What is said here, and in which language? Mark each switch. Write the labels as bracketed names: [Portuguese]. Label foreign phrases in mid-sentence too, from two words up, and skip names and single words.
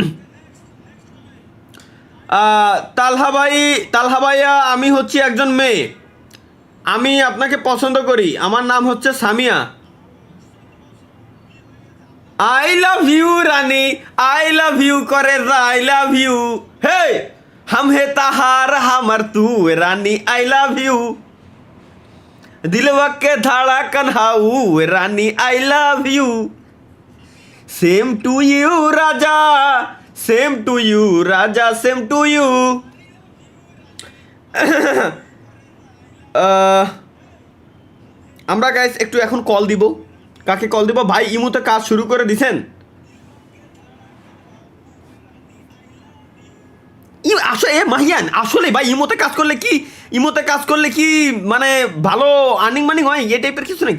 [Bangla] তালহা ভাইয়া, আমি হচ্ছি একজন মেয়ে, আমি আপনাকে পছন্দ করি, আমার নাম হচ্ছে সামিয়া। [English] I love you Rani, I love you kore, I love you, [Bhojpuri] হে हम है तहार हमर तू रानी, [English] I love you, [Bhojpuri] दिलवा के धड़कन हाउ रानी, [English] I love you, same to you Raja, same to you Raja, same to you. [Bangla] আমরা গাইস একটু এখন কল দিব, কাকে কল দিব? ভাই ইমুতে কাজ শুরু করে দিছেন? আসলে মাহিয়ান, আসলে ভাই ইমোতে কাজ করলে কি মানে ভালো [English] earning money [Bangla] হয়, এই টাইপের কিছু নাকি?